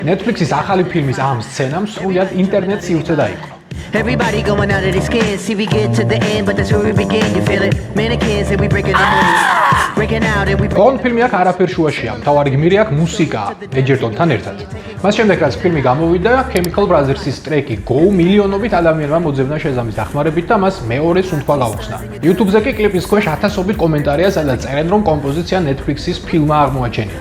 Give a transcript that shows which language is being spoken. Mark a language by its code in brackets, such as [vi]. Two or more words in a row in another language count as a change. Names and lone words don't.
[ka] Netflix-ის ახალი ფილმის ამ სცენამ სრულად ინტერნეტ სივრცე დაიპყრო. [en] Everybody going out of their skin. See, we get to the end, but that's where we begin. You feel it? Mannequins and we breaking the news. Breaking out and we [ka] Bond ფილმი აქ არაფერ შუაშია. მთავარი გმირი აქ მუსიკაა, ეჯერტონთან ერთად. მას შემდეგ რაც ფილმი გამოვიდა, Chemical Brothers-ის ტრეკი Go მილიონობით ადამიანმა მოძებნა შეზამის დახმარებით და მას მეორე სუნთქვა გაუხსნა. YouTube-ზე კი კლიპის ქვეშ ათასობით კომენტარია, სადაც წერენ, რომ კომპოზიცია Netflix-ის ფილმმა აღმოაჩენილა.